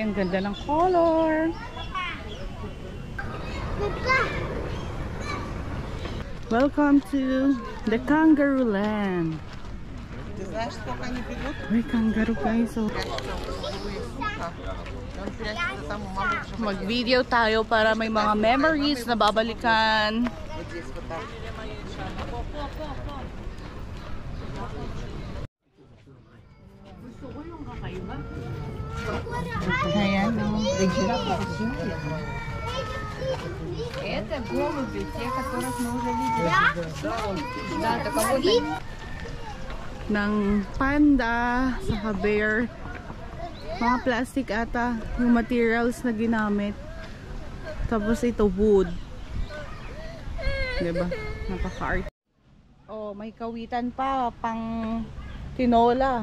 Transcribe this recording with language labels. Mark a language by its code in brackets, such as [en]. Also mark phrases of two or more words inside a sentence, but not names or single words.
[tl] Ang ganda ng color. [en] Welcome to the kangaroo land. [tl] May kangaroo guys. So, mag-video tayo para may mga memories na babalikan. Ayan, [ru] Это голуби, те, которых мы уже видели. Да, только вот они. [tl] ng panda sa bear. Mga plastic ata yung materials na ginamit. Tapos ito wood. Diba? Napaka-art. Oh, may kawitan pa pang tinola.